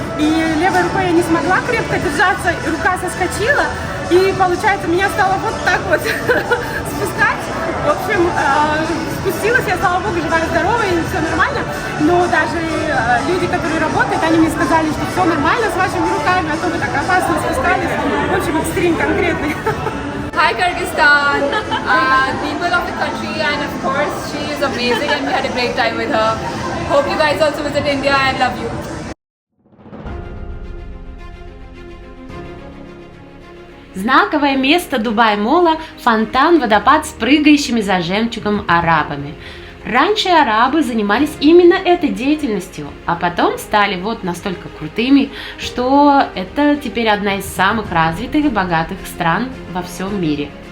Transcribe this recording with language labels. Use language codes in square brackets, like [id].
[ru] И левой рукой я не смогла крепко держаться, рука соскочила, и получается, меня стало вот так вот спускать. В общем, спустилась я, слава богу, живая, здоровая, и все нормально. Но даже люди, которые работают, они мне сказали, что все нормально с вашими руками, а то вы так опасно спускались. В общем, экстрим конкретный. [en] Hi Kyrgyzstan, people of the country, and of course she is amazing and we had a great time with her. Hope you guys also visit India and love you. [ru] Знаковое место Дубай-Мола – фонтан-водопад с прыгающими за жемчугом арабами. Раньше арабы занимались именно этой деятельностью, а потом стали вот настолько крутыми, что это теперь одна из самых развитых и богатых стран во всем мире.